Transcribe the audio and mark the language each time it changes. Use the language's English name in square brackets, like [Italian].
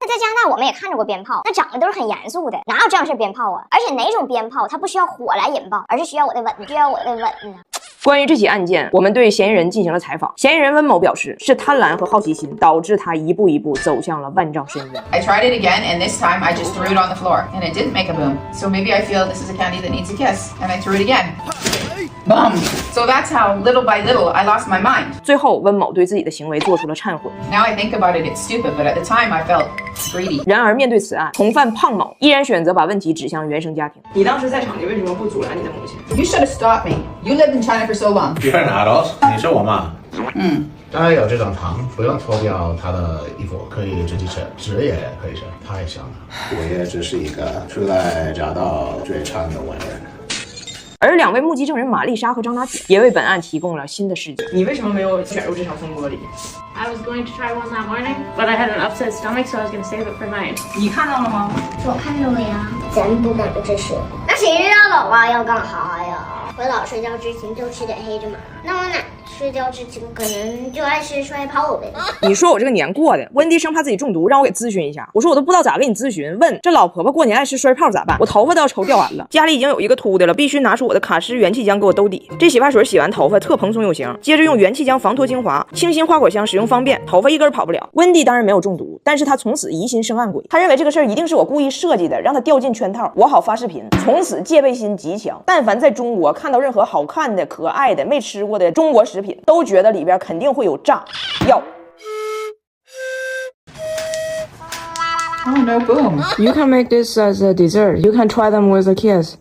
[Chinese] 那在加拿大我们也看着过鞭炮，那长得都是很严肃的，哪有这样式鞭炮啊？而且哪种鞭炮它不需要火来引爆，而是需要我的吻，需要我的吻呢？” 关于这起案件，我们对嫌疑人进行了采访。嫌疑人温某表示，是贪婪和好奇心导致他一步一步走向了万丈深渊。 [English] I tried it again, and this time I just threw it on the floor, and it didn't make a boom. So maybe I feel this is a candy that needs a kiss, and I threw it again. Boom! So that's how, little by little, I lost my mind. [Chinese] 最后，温某对自己的行为做出了忏悔。 [English] Now I think about it, it's stupid, but at the time I felt greedy. [Chinese] 然而，面对此案，从犯胖某依然选择把问题指向原生家庭。你当时在场，你为什么不阻拦你的母亲？ [English] You should have stopped me. You lived in China for so long. You're an adult. [Chinese] 你是我妈。当然有这种糖，不用脱掉她的衣服，可以直接吃，纸也可以吃，太香了。我也只是一个初来乍到最长的文人。而两位目击证人玛丽莎和张大铁也为本案提供了新的视角。你为什么没有卷入这场风波里？ [English] I was going to try one that morning, but I had an upset stomach, so I was going to save it for night. [Chinese] 你看到了吗？我看到了呀，咱不敢这说。那谁知道老爸要干哈呀？回老睡觉之前就吃点黑芝麻。那我奶睡觉之前可能就爱吃摔炮呗。你说我这个年过的，温蒂生怕自己中毒，让我给咨询一下。我说我都不知道咋给你咨询，问这老婆婆过年爱吃摔炮咋办？我头发都要抽掉完了，家里已经有一个秃的了，必须拿出我的卡诗元气浆给我兜底。这洗发水洗完头发特蓬松有型，接着用元气浆防脱精华，清新花果香，使用方便，头发一根跑不了。温蒂当然没有中毒，但是他从此疑心生暗鬼，他认为这个事儿一定是我故意设计的，让他掉进圈套，我好发视频。从此戒备心极强，但凡在中国看到任何好看的、可爱的、没吃过的中国食品，都觉得里边肯定会有炸药。 [English] Oh no, boom. You can make this as a dessert. You can try them with a kiss.